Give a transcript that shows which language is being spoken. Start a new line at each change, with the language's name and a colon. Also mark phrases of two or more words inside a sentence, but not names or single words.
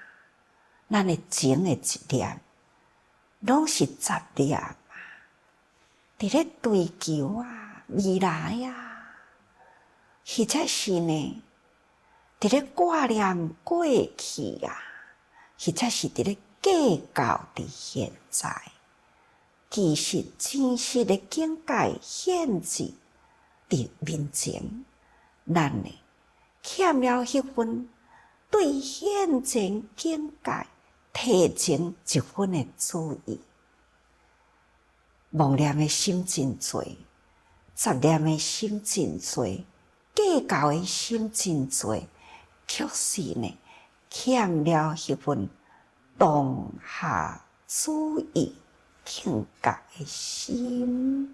Min Nan Chinese: 咱的前的一念，拢是杂念啊，伫咧追求啊，未来啊，或者是呢，伫咧挂念过去啊，或者是伫咧计较伫现在。其实真实的境界现伫面前，咱呢欠了迄份对现前境界提前一分的注意。妄念的心真多，杂念的心真多，计较的心真多，确实呢欠了迄份当下注意境界的心。